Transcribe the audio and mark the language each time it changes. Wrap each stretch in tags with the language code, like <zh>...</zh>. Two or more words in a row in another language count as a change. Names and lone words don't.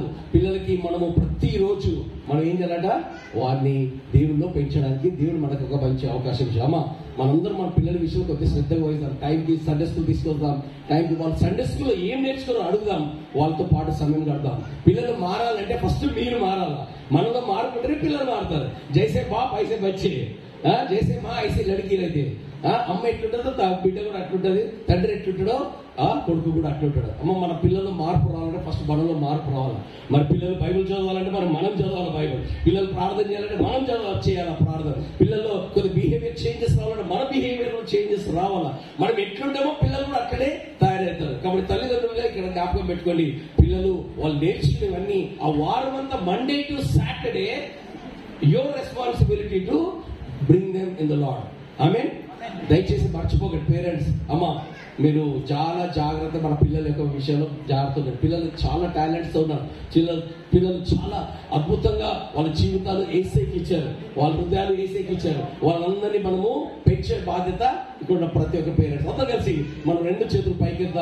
<te>పిల్లలకి మనము ప్రతిరోజు మనం ఏం చేయాలంట, వారిని దేవుల్లో పెంచడానికి దేవుడు మనకు ఒక మంచి అవకాశం ఇచ్చాడు. అమ్మ మనందరం మన పిల్లల విషయంలో కొద్దిగా శ్రద్ధగా వహిస్తాం. టైంకి</te> <en>Sunday school</en> <te>తీసుకొద్దాం, టైంకి వాళ్ళు సండే స్కూల్లో ఏం నేర్చుకున్నారో అడుగుదాం, వాళ్ళతో పాటు సమయం గడదాం. పిల్లలు మారాలంటే ఫస్ట్ మీరు మారాలా. మనలో మారుకుంటే పిల్లలు మారుతారు.</te> <hi>जैसे बाप ऐसे बच्चे, जैसे माँ ऐसे लड़कियाँ అయితే.</hi> <te>అమ్మ ఎట్లుంటుందో బిడ్డ కూడా అట్లుంటది, తండ్రి ఎట్లుంటాడో కొడుకు కూడా అట్లుంటాడు. అమ్మ మన పిల్లల్లో మార్పు రావాలంటే ఫస్ట్ మనలో మార్పు రావాలి. మరి పిల్లలు బైబిల్ చదవాలంటే మనం చదవాలి బైబిల్. పిల్లలు ప్రార్థన చేయాలంటే మనం చేయాలి ప్రార్థన. పిల్లల్లో కొన్ని</te> <en>behavior changes</en> <te>రావాలంటే మన</te> <en>behavior changes</en> <te>రావాలా. మనం ఎట్లుంటామో పిల్లలు కూడా అక్కడే తయారవుతారు. కాబట్టి తల్లిదండ్రులుగా ఇక్కడ జ్ఞాపకం పెట్టుకోండి, పిల్లలు వాళ్ళు నేర్చుకునేవన్నీ ఆ వారం అంతా</te> <en>Monday to Saturday your responsibility to bring them in the Lord.</en> <te>ఆమేన్. దయచేసి మర్చిపోకండి పేరెంట్స్. అమ్మ మీరు చాలా జాగ్రత్త మన పిల్లల యొక్క విషయంలో జాగ్రత్త ఉన్నారు. పిల్లలు చాలా టాలెంట్స్ ఉన్నారు. పిల్లలు చాలా అద్భుతంగా వాళ్ళ జీవితాలు ఏసైకి ఇచ్చారు, వాళ్ళ హృదయాలు ఏసైకి ఇచ్చారు. వాళ్ళందరినీ మనము పెంచే బాధ్యత ఇక్కడ ప్రతి ఒక్క పేరెంట్స్ అందరూ కలిసి మనం 2 చేతులు పైకిద్దాం.</te>